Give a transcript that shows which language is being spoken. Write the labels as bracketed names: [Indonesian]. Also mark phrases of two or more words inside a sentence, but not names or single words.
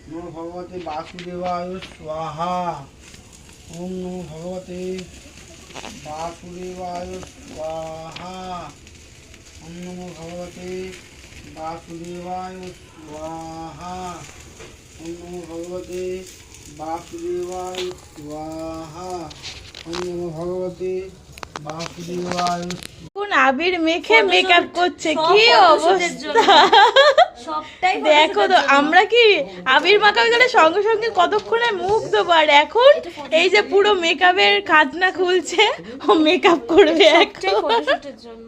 [Sanskrit] ভগবতে বাসুদেবায় স্বাহা। ওম নমো ভগবতে বাসুদেবায় স্বাহা। ওম নমো ভগবতে বাসুদেবায় স্বাহা। ওম নমো ভগবতে বাসুদেবায় স্বাহা। ওম নমো ভগবতে বাসুদেবায়। [Bangla] কোন আবির মেখে মেকআপ করছে, কি অবস্থা দেখো তো। আমরা কি আবির মাখাবে গেলে সঙ্গে সঙ্গে কতক্ষণে মুখ দেবার, এখন এই যে পুরো মেকআপের খাজনা খুলছে, ও মেকআপ করবে ফটোশুটের জন্য।